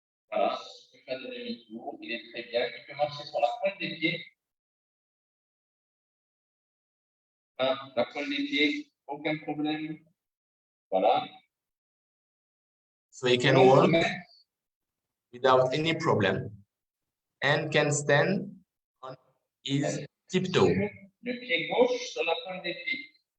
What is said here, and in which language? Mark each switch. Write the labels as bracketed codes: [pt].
[fr] Voilà, il peut faire de demi-tour, il est très bien, il peut marcher sur la pointe des pieds. Hein, la pointe des pieds, aucun problème. Voilà. [en] So he can walk without any problem and can stand on his tiptoe. [fr] Le pied gauche sur la pointe des pieds.